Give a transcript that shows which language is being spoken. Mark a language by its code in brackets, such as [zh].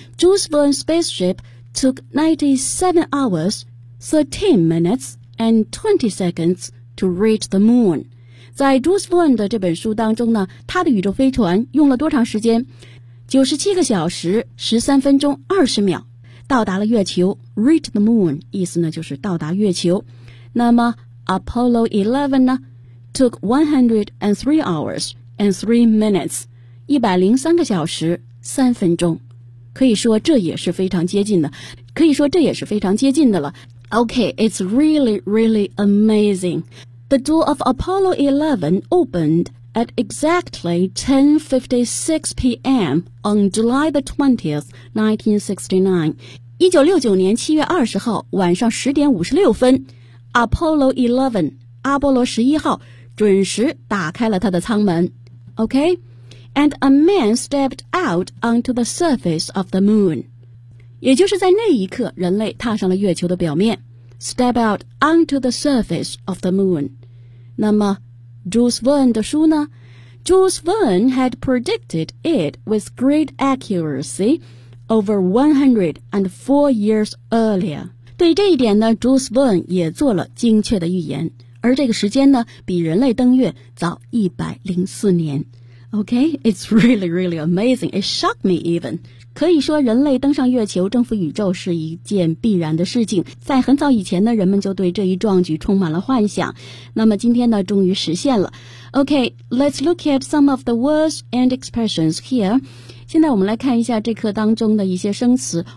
[en] Jules Verne's spaceship took 97 hours 13 minutes and 20 seconds to reach the moon。 [zh] 在 Jules Verne 的这本书当中呢，他的宇宙飞船用了多长时间？ 97个小时13分钟20秒到达了月球。 reach the moon 意思呢就是到达月球。那么 Apollo 11 呢 [en] took 103 hours and 3 minutes， [zh] 103个小时3分钟，可以说这也是非常接近的，可以说这也是非常接近的了。 [en] OK, it's really, really amazing. The door of Apollo 11 opened at exactly 10:56 p.m. on July the 20th, 1969. [zh] 1969年7月20号晚上10:56, Apollo 11, 阿波罗11号准时打开了他的舱门。OK? [en] And a man stepped out onto the surface of the moon. [zh] 也就是在那一刻，人类踏上了月球的表面。 [en] Step out onto the surface of the moon. [zh] 那么 Jules Verne 的书呢？ [en] Jules Verne had predicted it with great accuracy over 104 years earlier. [zh] 对这一点呢， Jules Verne 也做了精确的预言。而这个时间呢，比人类登月早104年。 [en] Okay, it's really, really amazing. It shocked me even. [zh] 可以说人类登上月球征服宇宙是一件必然的事情。在很早以前呢，人们就对这一壮举充满了幻想。那么今天呢，终于实现了。 [en] Okay, let's look at some of the words and expressions here. [zh] 现在我们来看一下这课当中的一些生词。